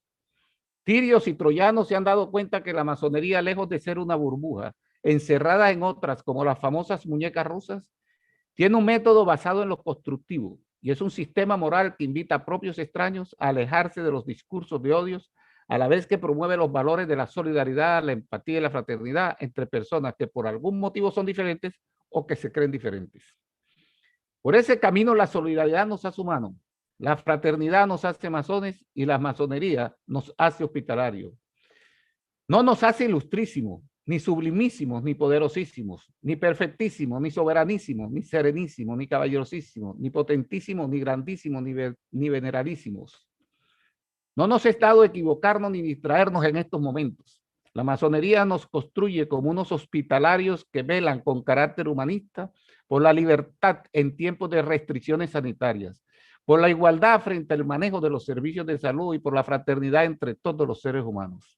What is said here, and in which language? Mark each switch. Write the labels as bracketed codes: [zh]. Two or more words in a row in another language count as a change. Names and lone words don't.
[es] Tirios y troyanos se han dado cuenta que la masonería, lejos de ser una burbuja, encerrada en otras como las famosas muñecas rusas, tiene un método basado en lo constructivo y es un sistema moral que invita a propios extraños a alejarse de los discursos de odios, a la vez que promueve los valores de la solidaridad, la empatía y la fraternidad entre personas que por algún motivo son diferentes o que se creen diferentes. Por ese camino la solidaridad nos hace humanos, la fraternidad nos hace masones y la masonería nos hace hospitalarios. No nos hace ilustrísimos, ni sublimísimos, ni poderosísimos, ni perfectísimos, ni soberanísimos, ni serenísimos, ni caballerosísimos, ni potentísimos, ni grandísimos, ni veneralísimos. No nos es dado equivocarnos ni distraernos en estos momentos. La masonería nos construye como unos hospitalarios que velan con carácter humanista por la libertad en tiempos de restricciones sanitarias, por la igualdad frente al manejo de los servicios de salud y por la fraternidad entre todos los seres humanos.